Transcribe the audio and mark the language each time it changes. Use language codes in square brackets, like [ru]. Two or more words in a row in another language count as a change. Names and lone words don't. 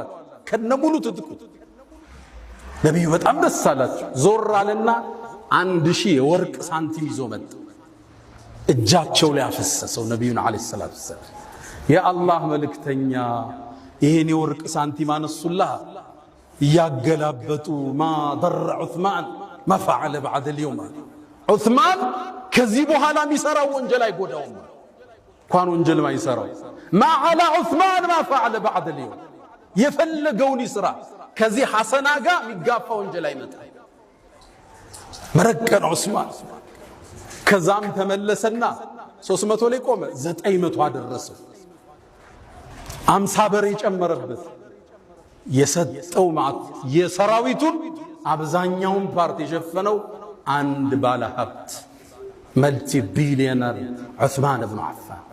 [am] ከነሙሉ ትጥቁ ነብዩ በጣም ደስ አላቸው። ዞር አለና 1000 የወርቅ ሳንቲም ይዞ መጣ። እጃቸው ላይ አፈሰሰው ነብዩን አለይሂ ሰላቱ ወሰለም። የአላህ መልእክተኛ ይሄን የወርቅ ሳንቲም አነሱላህ እያገላበጡ [ar] ما ضر عثمان ما فعل بعد اليوم [am] ዑስማን ከዚህ በኋላ የሚሰራው ወንጀል አይጎዳውም። እንኳን ወንጀል ማይሰራው [ar] ما على عثمان ما فعل بعد اليوم [am] የፈለገውን ይስራ ከዚህ ሐሰና ጋር የሚጋፋ ወንጀል አይመጣ። መረቀን ዑስማን ከዛም ተመለሰና 300 ላይ ቆመ፣ 900 አደረሰው። 50 በሬ ጨመረበት። የሰጠው ማለት የሰራዊቱን አብዛኛውን ፓርት የሸፈነው አንድ ባለ ሀብት [en] multi billionaire [am] ዑስማን ኢብኑ አፋን